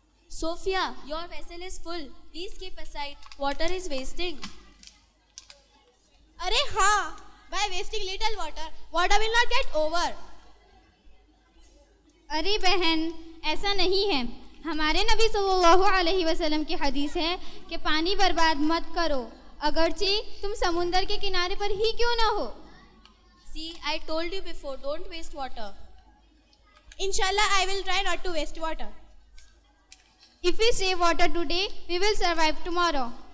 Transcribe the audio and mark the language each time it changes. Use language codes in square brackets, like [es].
[en] Sophia, your vessel is full. Please keep aside. Water is wasting. [hi] अरे हाँ, [en] by wasting little water, water will not get over. [hi] अरे बहन, ऐसा नहीं है। हमारे नबी सल्लल्लाहु अलैहि वसल्लम की हदीस है कि पानी बर्बाद मत करो, अगरचे तुम समुंदर के किनारे पर ही क्यों ना हो। [en] See, I told you before, don't waste water. Inshallah, I will try not to waste water. If we save water today, we will survive tomorrow.